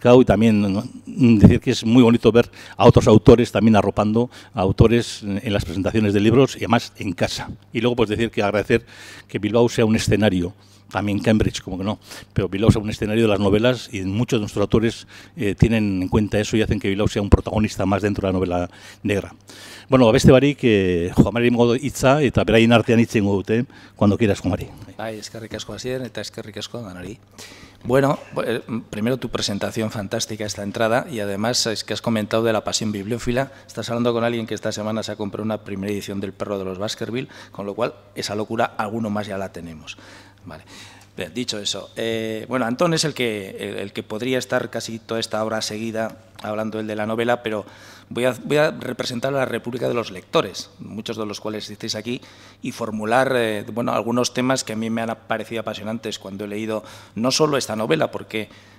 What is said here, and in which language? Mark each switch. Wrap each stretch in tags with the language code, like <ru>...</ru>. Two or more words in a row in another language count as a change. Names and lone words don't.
<es>Y también decir que es muy bonito ver a otros autores también arropando a autores en las presentaciones de libros, y además en casa. Y luego pues decir que agradecer que Bilbao sea un escenario, también Cambridge, como que no, pero Bilbao sea un escenario de las novelas, y muchos de nuestros autores tienen en cuenta eso y hacen que Bilbao sea un protagonista más dentro de la novela negra.</es> <eu>Beste barik, Juan Mari ingo hitza, eta beraien artean hitz ingo dute,</eu> <es>cuando quieras, Juan Mari.</es> <eu>Eskerrik asko hasien eta eskerrik asko danari.</eu> <es>Bueno, primero tu presentación fantástica, esta entrada, y además es que has comentado de la pasión bibliófila. Estás hablando con alguien que esta semana se ha comprado una primera edición del Perro de los Baskerville, con lo cual esa locura, alguno más ya la tenemos. Vale. Bien, dicho eso, Antón es el que podría estar casi toda esta hora seguida hablando él de la novela, pero voy a representar a la República de los Lectores, muchos de los cuales estáis aquí, y formular algunos temas que a mí me han parecido apasionantes cuando he leído no solo esta novela, porque</es>